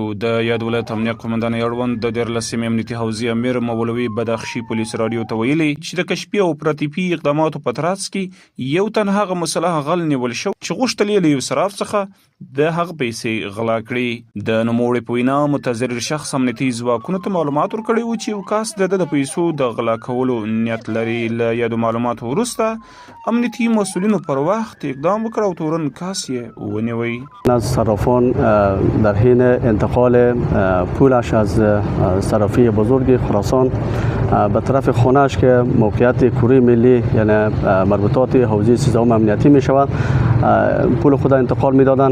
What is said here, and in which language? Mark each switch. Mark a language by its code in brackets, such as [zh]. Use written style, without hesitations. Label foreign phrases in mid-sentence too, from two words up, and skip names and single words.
[ps] د یاد ولایت امنیه قومندان اړوند د 14 امنیتي حوزې امیر مولوي بدخشي پولیس رادیو ته ویلي چې د کشفي او پراتیپي اقداماتو په ترڅ کې یو تن هغه مسلح غل نیول شو چې غوښتل یې له یو سراب څخه د هغه پیسې غلا کړي. د نوموړي په وینا متضرر شخص امنیتي ځواکونو ته معلومات ورکړي وو چې یو کس د پیسو د غلا کولو نیت لري. له یادو معلوماتو وروسته امنیتي مسئولینو پر وخت اقدام وکړ او تورن کس یې ونیوی. [fa] صرافان در حین انتقال پولش از صرافی بزرگ خراسان به طرف خانه‌اش که موقعیت کوره ملی یعنی مربوطات حوزه 13 امنیتی می شود پول خود انتقال می دادن.